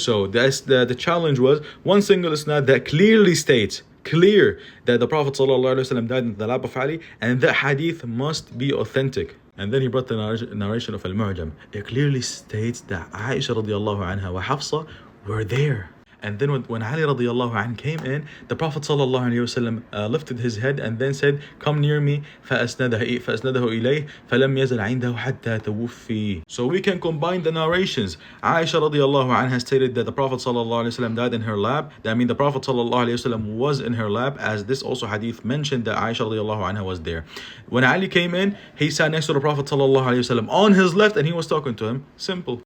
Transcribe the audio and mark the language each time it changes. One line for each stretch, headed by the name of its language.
English: So that's the challenge was one single isnad that clearly states that the Prophet ﷺ died in the lap of Ali, and that hadith must be authentic. And then he brought the narration of Al-Mu'jam. It clearly states that Aisha radiallahu anha wa Hafsa were there. And then when Ali radiallahu anhu came in, the Prophet sallallahu alayhi wasallam lifted his head and then said, "Come near me."
Arabic: فأسنده إليه فلم يزل عنده حتى توفي.
English: So we can combine the narrations. Aisha radiallahu anha stated that the Prophet sallallahu alayhi wasallam died in her lap. I mean, the Prophet sallallahu alayhi wasallam was in her lap, as this also hadith mentioned that Aisha radiallahu anha was there. When Ali came in, he sat next to the Prophet sallallahu alayhi wasallam on his left, and he was talking to him. Simple.